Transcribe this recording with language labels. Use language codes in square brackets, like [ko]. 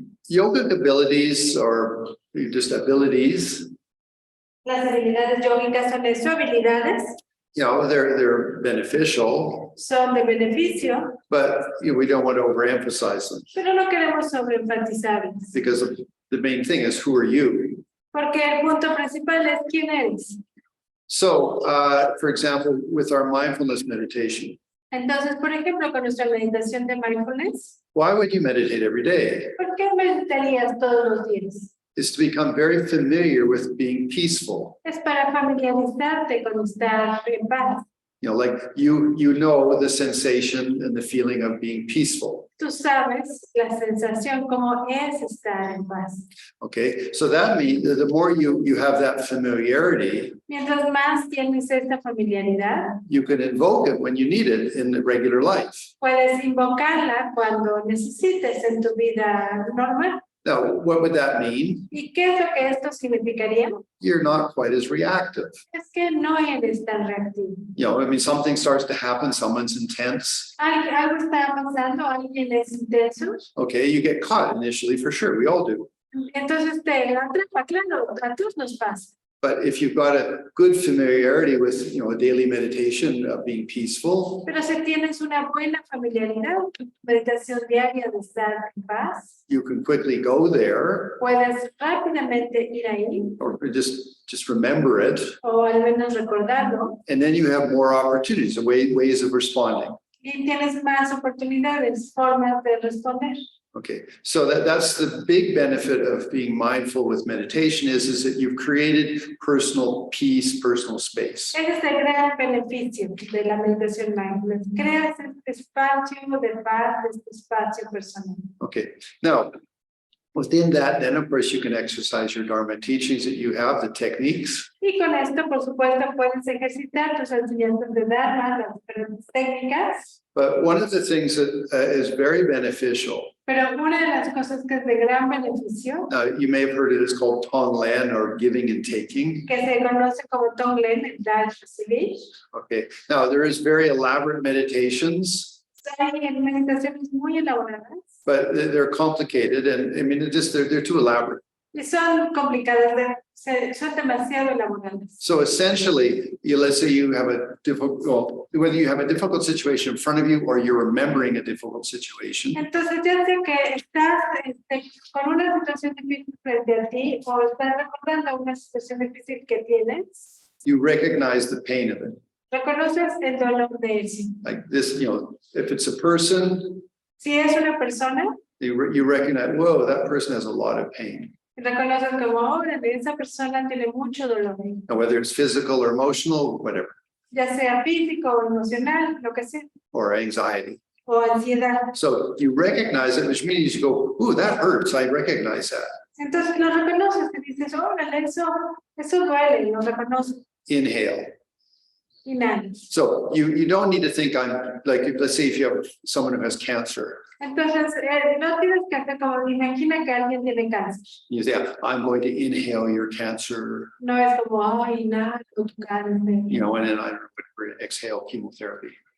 [en] Yogic abilities or just abilities, [es] Las habilidades yógicas son eso, habilidades, [en] you know, they're beneficial, [es] son de beneficio, [en] but we don't want to overemphasize them [es] pero no queremos sobreenfatizarlas. [en] because the main thing is who are you? [es] Porque el punto principal es quién eres. [en] So, for example, with our mindfulness meditation, [es] Entonces, por ejemplo, con nuestra meditación de mindfulness, [en] why would you meditate every day? [es] ¿por qué meditarías todos los días? [en] Is to become very familiar with being peaceful. [es] Es para familiarizarte con estar en paz. [en] You know, like you know the sensation and the feeling of being peaceful. [es] Tú sabes la sensación como es estar en paz. [en] Okay, so that means that the more you have that familiarity, [es] Mientras más tienes esta familiaridad, [en] you can invoke it when you need it in the regular life. [es] puedes invocarla cuando necesites en tu vida normal. [en] Now, what would that mean? [es] ¿Y qué es lo que esto significaría? [en] You're not quite as reactive. [es] Es que no eres tan reactivo. [en] You know, I mean, something starts to happen, someone's intense. [es] Algo está pasando, alguien es intenso. [en] Okay, you get caught initially for sure, we all do. [es] Entonces te atrapa, claro, a todos nos pasa. [en] But if you've got a good familiarity with, a daily meditation of being peaceful, [es] Pero si tienes una buena familiaridad, meditación diaria de estar en paz, [en] you can quickly go there [es] puedes rápidamente ir ahí, [en] or just remember it. [es] o al menos recordarlo, [en] And then you have more opportunities and ways of responding. [es] y tienes más oportunidades, formas de responder. [en] Okay, so that's the big benefit of being mindful with meditation is that you've created personal peace, personal space. [es] Ese es el gran beneficio de la meditación mindfulness. Creas este espacio de paz, este espacio personal. [en] Okay, now within that, then of course you can exercise your Dharma teachings that you have, the techniques. [es] Y con esto, por supuesto, puedes ejercitar tus enseñanzas de Dharma, las diferentes técnicas. [en] But one of the things that is very beneficial, [es] Pero una de las cosas que es de gran beneficio, [en] you may have heard it is called Tonglen or giving and taking. [es] que se conoce como Tonglen, el dar y recibir. [en] Okay, now there is very elaborate meditations, [es] Hay meditaciones muy elaboradas [en] but they're complicated and I mean, they're too elaborate. [es] y son complicadas, son demasiado elaboradas. [en] So essentially, let's say you have a whether you have a difficult situation in front of you or you're remembering a difficult situation, [es] Entonces, ya sea que estás con una situación difícil frente a ti o estás recordando una situación difícil que tienes, [en] you recognize the pain of it. [es] reconoces el dolor de eso. [en] Like this, if it's a person, [es] Si es una persona, [en] you recognize, whoa, that person has a lot of pain. [es] reconoces como ahora esa persona tiene mucho dolor, [en] And whether it's physical or emotional, whatever, [es] ya sea físico o emocional, lo que sea, [en] or anxiety. [es] o ansiedad. [en] So you recognize it, which means you go, ooh, that hurts. I recognize that. [es] Entonces lo reconoces y dices, órale, eso duele, lo reconoces. [en] Inhale. [es] Inhala. [en] So you don't need to think I'm like, let's say if you have someone who has cancer, [es] Entonces, no tienes que hacer como, imagina que alguien tiene cáncer. [en] you say, I'm going to inhale your cancer, [es] No es como, ay, inhala tu cáncer. [en] and then I don't know, whatever, exhale chemotherapy.